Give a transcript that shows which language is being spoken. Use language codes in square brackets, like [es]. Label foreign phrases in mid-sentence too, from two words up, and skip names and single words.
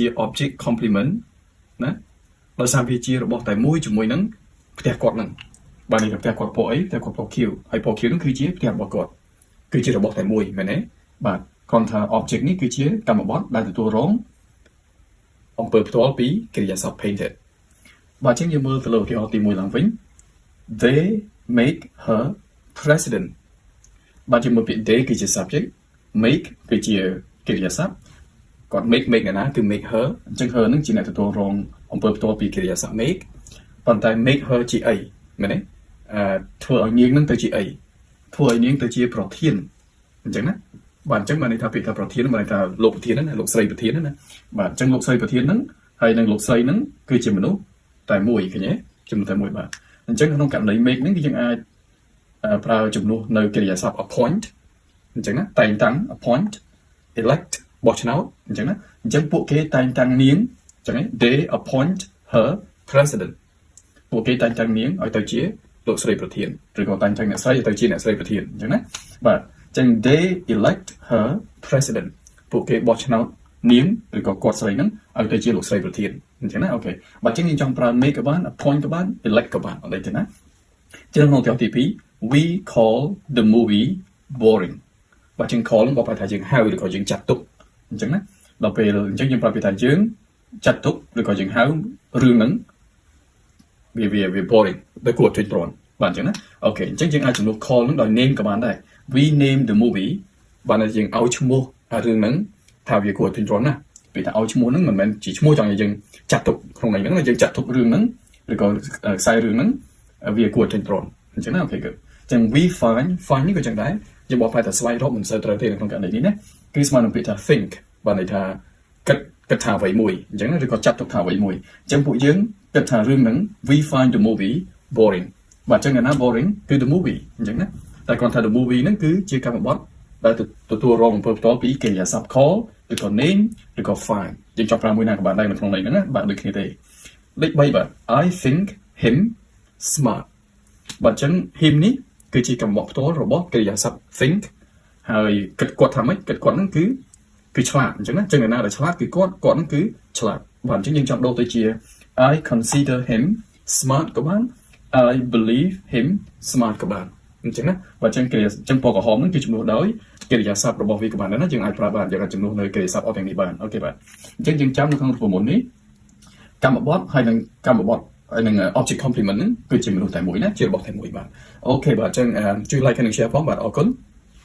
[en] object complement [km] ណាដោយសារវាជារបស់តែមួយជាមួយនឹងផ្ទះគាត់នឹងបាទនេះផ្ទះគាត់ពណ៌អីផ្ទះគាត់ពណ៌ខៀវហើយពណ៌ខៀវនឹងគឺជាផ្ទះរបស់គាត់ គឺជារបស់តែមួយមែនទេបាទគ្រាន់ថា object នេះគឺជាកម្មបត្តិដែលទទួលរងអំពើផ្ទាល់ពីកិរិយាសព្ទ painted បាទអញ្ចឹងយើងមើលទៅលើឧទាហរណ៍ទី1ឡើងវិញ [en] They make her president [km] បាទយើងមើលពាក្យ they គឺជា subject make គឺជាកិរិយាសព្ទគាត់ make អ្នកណាគឺ [en] make her [km] អញ្ចឹង her នឹងជាអ្នកទទួលរងអំពើផ្ទាល់ពីកិរិយាសព្ទ make ប៉ុន្តែ [en] make her [km] ជាអីមែនទេធ្វើឲ្យនាងនឹងទៅជាអីធ្វើ ឲ្យនាងទៅជាប្រធានអញ្ចឹងណាបាទអញ្ចឹងបានន័យថាពាក្យថាប្រធានបានន័យថាលោកប្រធានណាលោកស្រីប្រធានណាបាទអញ្ចឹងលោកស្រីប្រធានហ្នឹង ហើយនិងលោកស្រីហ្នឹងគឺជាមនុស្សតែមួយឃើញទេជំនួសតែមួយបាទអញ្ចឹងក្នុងករណី make ហ្នឹងគឺយើងអាចប្រើជំនួសនៅកិរិយាសព្ទ appoint អញ្ចឹងណាតែងតាំង [en] appoint elect [km] បោះឆ្នោតអញ្ចឹងណាអញ្ចឹងពួកគេតែងតាំងនាងអញ្ចឹង [en] they appoint her president [km] ពួកគេតែងតាំងនាងឲ្យទៅជាលោកស្រីប្រធានឬក៏តែងតាំងអ្នកស្រីឲ្យទៅជាអ្នកស្រីប្រធានអញ្ចឹងណាបាទអញ្ចឹង [en] they elect her [km] president ពួកគេបោះឆ្នោតនាងឬក៏គាត់ស្រីហ្នឹងឲ្យទៅជាលោកស្រីប្រធានអញ្ចឹងណាអូខេបាទអញ្ចឹងយើងចង់ប្រើ make ក៏បាន appoint ក៏បាន elect ក៏បានអត់ទេណាអញ្ចឹងក្នុងទី2 [en] we call the movie boring [km] បាទអញ្ចឹង call ហ្នឹងបើប្រហែលថាយើងហៅឬក៏យើងចាត់ទុកអញ្ចឹងណាដល់ពេលអញ្ចឹងយើងប្រើពាក្យថាយើងចាត់ទុកឬក៏យើងហៅរឿងហ្នឹងវា boring ដោយគួរជួយប្រន់បាទអញ្ចឹងណាអូខេអញ្ចឹងយើងអាចជំនួស call ហ្នឹងដោយ name ក៏បានដែរ [en] we name the movie [km] បានយើងឲ្យឈ្មោះរឿងហ្នឹងថាវាគួរជួយប្រន់ណាពេលថាឲ្យឈ្មោះហ្នឹងមិនមែនជាឈ្មោះចង់ឲ្យយើងចាត់ទុកក្នុងន័យហ្នឹងយើងចាត់ទុករឿងហ្នឹងឬក៏ខ្សែរឿងហ្នឹងវាគួរជួយប្រន់អញ្ចឹងណាអូខេគឺអញ្ចឹង [en] we find [km] នេះក៏ចឹងដែរយើងบอกថាស្វែងរកមិនសូវត្រូវទេ នៅក្នុងករណីនេះណាគឺស្មើនឹងពាក្យថា think បានន័យថាគិតថាអ្វីមួយអញ្ចឹងឬក៏ចាត់ទុកថាអ្វីមួយអញ្ចឹងពួកយើងគិតថារឿងហ្នឹង [en] we find the movie boring [km] បាទអញ្ចឹងណា boring គឺ [en] the movie [km] អញ្ចឹងណាតែគាត់ថា the movie ហ្នឹងគឺជាកម្មបត្តិដែលទទួលរងអំពើផ្ទាល់ពីកិរិយាសព្ទ call ឬក៏ name ឬក៏ find យើងចង់ប្រើមួយណាក៏បានដែរនៅក្នុងន័យហ្នឹងណាបាទដូចគ្នាទេលេខ3 បាទ [en] I think him smart [km] បាទអញ្ចឹង him នេះគឺជាកម្មបត្តិផ្ទាល់របស់កិរិយាសព្ទ think ហើយគិតគាត់ថាម៉េចគិតគាត់ហ្នឹងគឺ ឆ្លាតអញ្ចឹងណាចឹងអ្នកណាដែលឆ្លាតគឺគាត់ហ្នឹងគឺឆ្លាតបាទអញ្ចឹងយើងចង់ដូរទៅជា [en] I consider him smart [km] ក៏បាន [en] I believe him smart [km] ក៏បានអញ្ចឹងណាបាទអញ្ចឹងកិរិយាអញ្ចឹងពណ៌ក្រហមហ្នឹងគឺជំនួសដោយកិរិយាសព្ទរបស់វាក៏បានដែរណាយើងអាចប្រើបានយើងអាចជំនួសនៅកិរិយាសព្ទអស់ទាំងនេះបានអូខេបាទអញ្ចឹងយើងចាំនៅក្នុងរូបមន្តនេះកម្មបត្តិហើយនិងកម្មបត្តិហើយនឹង [en] object complement [km] ហ្នឹងគឺជាមនុស្សតែមួយណាជារបស់តែមួយបាទអូខេបាទអញ្ចឹងជួយ like និង share ផងបាទអរគុណ